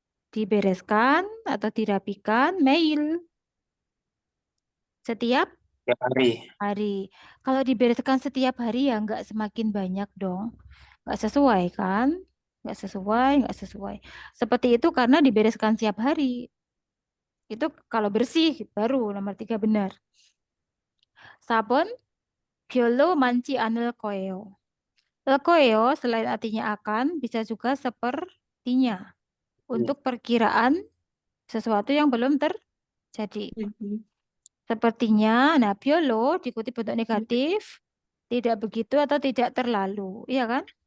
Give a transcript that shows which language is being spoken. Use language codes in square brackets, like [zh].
[id] Dibereskan atau dirapikan, 매일. Setiap hari. Kalau dibereskan setiap hari ya nggak semakin banyak dong. Nggak sesuai kan? Nggak sesuai. Seperti itu karena dibereskan setiap hari. Itu kalau bersih baru nomor 3 benar. [ko] 4번, 별로 많지 않을 거예요. [id] 거예요 selain artinya akan bisa juga sepertinya. Untuk perkiraan sesuatu yang belum terjadi. Sepertinya, nah 별로 dikutip bentuk negatif, tidak begitu atau tidak terlalu, iya kan?